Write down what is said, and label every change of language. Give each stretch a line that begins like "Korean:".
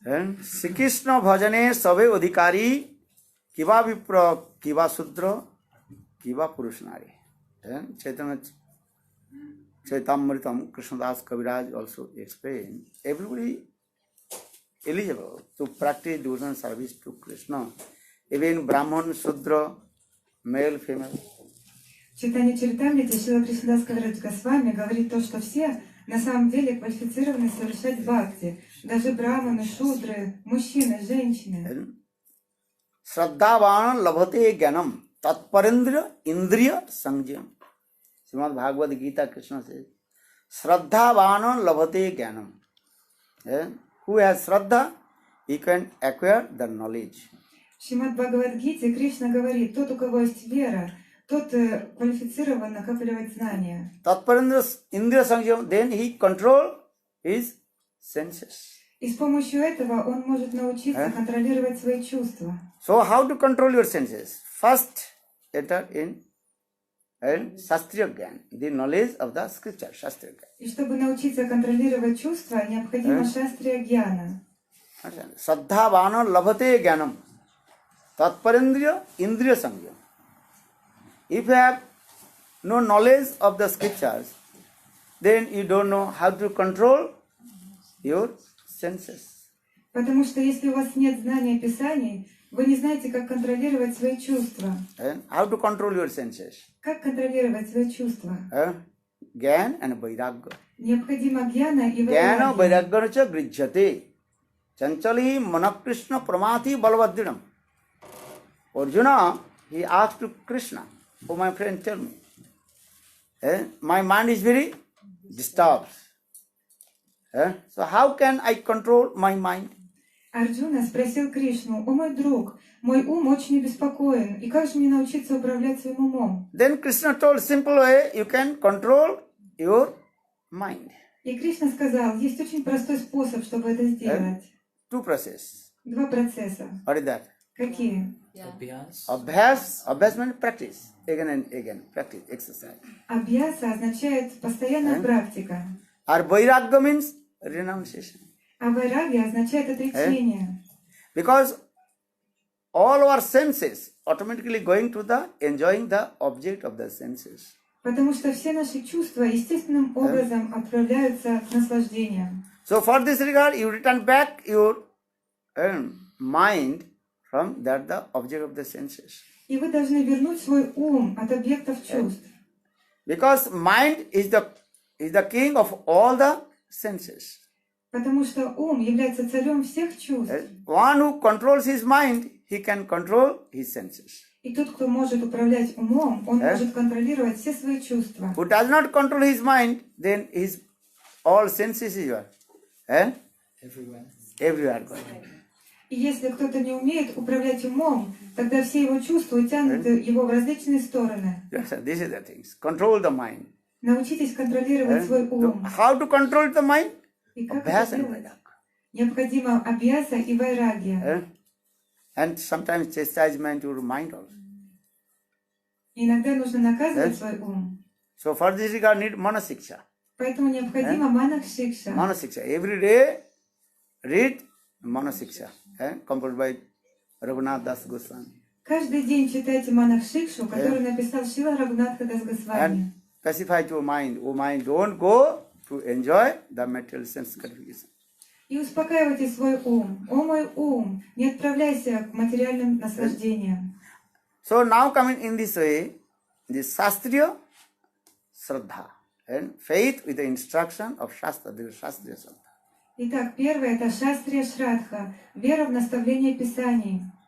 Sanskrit: And Shri Krishna bhajane sabe adhikari kiva vipra kiva sudra kiva purushnari.
English: And Chaitanya Chaitamritam Krishnadas Kaviraj also explained everybody eligible to practice devotional service to Krishna, even Brahman, Sudra, male, female.
Russian: Читание Чаритамрити Шрила Кришнадас Кавирадж Госвами говорит то, что все на самом деле квалифицированы совершать бхакти. Даже браманы, шудры, мужчины, женщины.
Sanskrit: Sraddhavan labhate gyanam tatparendra indriya sanjam.
English: Srimad Bhagavad Gita Krishna says,
Sanskrit: Sraddhavan labhate gyanam.
English: Who has Sraddha, he can acquire the knowledge.
Russian: В Шримад Бхагавад-гите Кришна говорит, тот, у кого есть вера, тот квалифицирован накапливать знания.
Sanskrit: Tatparendra indriya sanjam,
English: then he control his senses.
Russian: И с помощью этого он может научиться контролировать свои чувства.
English: So how to control your senses? First, enter in and Shastriya Gyan, the knowledge of the scripture, Shastriya Gyan.
Russian: И чтобы научиться контролировать чувства, необходимо шастрия гьяна.
Sanskrit: Sraddha Vana labhate Gyanam. Tatparendriya Indriya Samyam.
English: If you have no knowledge of the scriptures, then you don't know how to control your senses.
Russian: Потому что если у вас нет знания Писаний, вы не знаете, как контролировать свои чувства.
English: And how to control your senses?
Russian: Как контролировать свои чувства?
English: Gyan and Vairagya.
Russian: Необходимо гьяна и
English: Gyana
Russian: вайрагья.
Sanskrit: Vairagya cha grijyate. Chanchali Manakrishna Pramati Balvadrinam.
English: Arjuna, he asked to Krishna, oh my friend, tell me. My mind is very disturbed. So how can I control my mind?
Russian: Арджуна спросил Кришну: «О мой друг, мой ум очень обеспокоен, и как же мне научиться управлять своим умом?»
English: Then Krishna told simple way, you can control your mind.
Russian: И Кришна сказал, есть очень простой способ, чтобы это сделать.
English: Two process.
Russian: Два процесса.
English: What is that?
Russian: Какие?
English: Abhyas. Abhyas means practice. Again and again. Practice, exercise.
Russian: Абьяса означает постоянная практика,
English: Or Vairagya means renunciation.
Russian: а вайрагья означает отречение.
English: Because all our senses automatically going to the enjoying the object of the senses.
Russian: Потому что все наши чувства естественным образом отправляются к наслаждениям.
English: So for this regard, you return back your mind from that the object of the senses.
Russian: И вы должны вернуть свой ум от объектов чувств.
English: Because mind is the king of all the senses.
Russian: Потому что ум является царем всех чувств.
English: One who controls his mind, he can control his senses.
Russian: И тот, кто может управлять умом, он может контролировать все свои чувства.
English: Who does not control his mind, then his all senses is what? Everywhere. Everywhere going.
Russian: И если кто-то не умеет управлять умом, тогда все его чувства тянут его в различные стороны.
English: Yes, sir, this is the things. Control the mind.
Russian: Научитесь контролировать свой ум.
English: How to control the mind?
Russian: И как
English: Abhyas
Russian: это
English: and
Russian: делать?
English: Vairagya.
Russian: Необходимо абьяса и вайрагья.
English: And sometimes chastisement your mind also.
Russian: Иногда нужно наказывать свой ум.
English: So for this regard need manasiksha.
Russian: Поэтому необходимо манакшикша.
English: Manasiksha. Every day read manasiksha. Composed by Raghunath Das Goswami.
Russian: Каждый день читайте манакшикшу, который написал Шрила Рагунатха Дас Госвами.
English: And pacify your mind. Oh mind, don't go to enjoy the material sense gratification.
Russian: И успокаивайте свой ум. О мой ум, не отправляйся к материальным наслаждениям.
English: So now coming in this way, the Shastriya Sraddha and faith with the instruction of Shastra, the Shastriya Sraddha.
Russian: Итак, первое это шастрия Шрадха, вера в наставление Писаний.